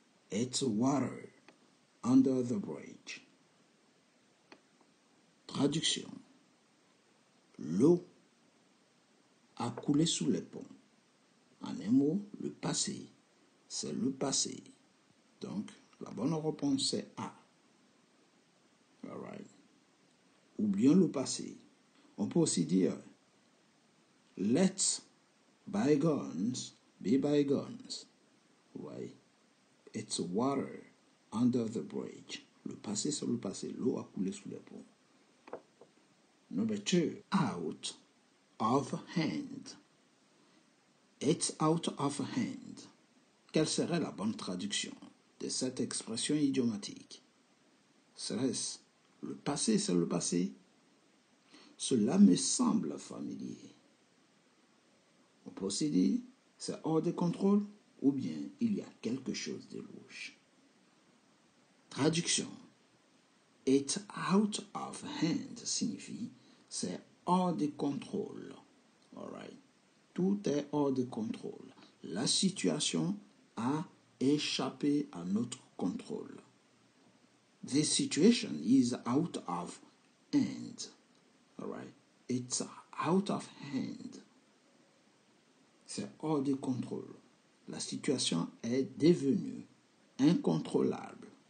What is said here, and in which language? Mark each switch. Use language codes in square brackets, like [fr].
[en] It's water under the bridge. [fr] Traduction. L'eau a coulé sous les ponts. En un mot, le passé, c'est le passé. Donc, la bonne réponse c'est A. [en] All right. [fr] Oublions le passé. On peut aussi dire [en] let's bygones be bygones. Right? It's water under the bridge. [fr] Le passé, c'est le passé. L'eau a coulé sous les ponts. [en] Number 2. Out of hand. It's out of hand. [fr] Quelle serait la bonne traduction de cette expression idiomatique? Serait-ce le passé, c'est le passé? Cela me semble familier. On peut aussi dire c'est hors de contrôle ou bien il y a quelque chose de louche. Traduction. [en] It's out of hand [fr] signifie c'est hors de contrôle. [en] Alright. [fr] Tout est hors de contrôle. La situation a échappé à notre contrôle. [en] The situation is out of hand. Alright. It's out of hand. [fr] C'est hors de contrôle. La situation est devenue incontrôlable.